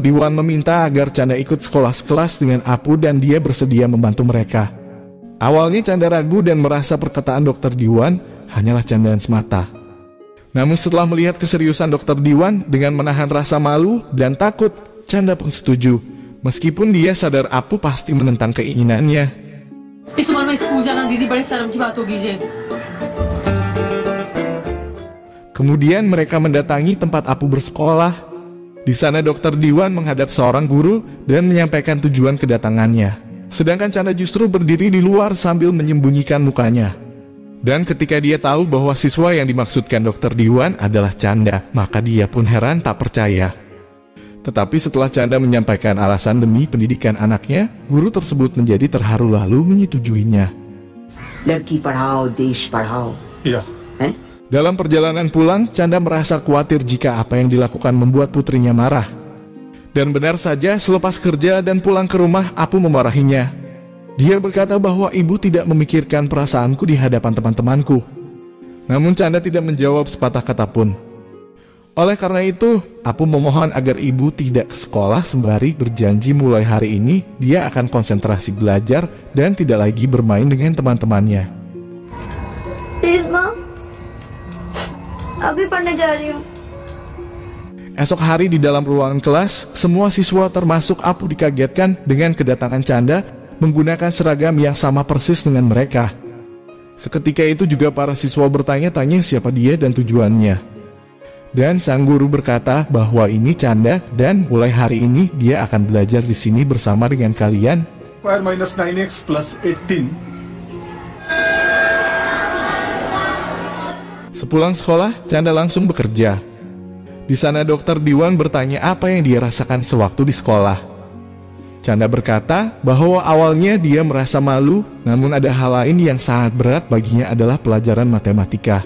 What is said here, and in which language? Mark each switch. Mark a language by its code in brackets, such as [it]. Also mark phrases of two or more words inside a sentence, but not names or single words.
[id] Diwan meminta agar Chanda ikut sekelas dengan Apu dan dia bersedia membantu mereka. Awalnya Chanda ragu dan merasa perkataan Dr. Diwan, hanyalah candaan semata. Namun setelah melihat keseriusan Dr. Diwan dengan menahan rasa malu dan takut, Chanda pun setuju. Meskipun dia sadar Apu pasti menentang keinginannya. [hi] इस उम्र में स्कूल जाना दीदी बड़े शर्म की बात होगी जी। [id] Kemudian mereka mendatangi tempat Apu bersekolah. Di sana Dr. Diwan menghadap seorang guru dan menyampaikan tujuan kedatangannya. Sedangkan Chanda justru berdiri di luar sambil menyembunyikan mukanya. Dan ketika dia tahu bahwa siswa yang dimaksudkan Dr. Diwan adalah Chanda, maka dia pun heran tak percaya. Tetapi setelah Chanda menyampaikan alasan demi pendidikan anaknya, guru tersebut menjadi terharu lalu menyetujuinya. [hi] लड़की पढ़ाओ देश पढ़ाओ या हैं? [id] Dalam perjalanan pulang, Chanda merasa khawatir jika apa yang dilakukan membuat putrinya marah. Dan benar saja, selepas kerja dan pulang ke rumah, Apu memarahinya. Dia berkata bahwa ibu tidak memikirkan perasaanku di hadapan teman-temanku. Namun Chanda tidak menjawab sepatah kata pun. Oleh karena itu, Apu memohon agar ibu tidak ke sekolah sembari berjanji mulai hari ini dia akan konsentrasi belajar dan tidak lagi bermain dengan teman-temannya. [hi] प्लीज माँ अभी पढ़ने जा रही हूँ। [id] Esok hari di dalam ruangan kelas, semua siswa termasuk Apu dikagetkan dengan kedatangan Chanda menggunakan seragam yang sama persis dengan mereka. Seketika itu juga para siswa bertanya-tanya siapa dia dan tujuannya. Dan sang guru berkata bahwa ini Chanda dan mulai hari ini dia akan belajar di sini bersama dengan kalian. [en] square minus 9x plus 18. [id] Sepulang sekolah, Chanda langsung bekerja. Di sana Dr. Diwan bertanya apa yang dia rasakan sewaktu di sekolah. Chanda berkata bahwa awalnya dia merasa malu, namun ada hal lain yang sangat berat baginya adalah pelajaran matematika.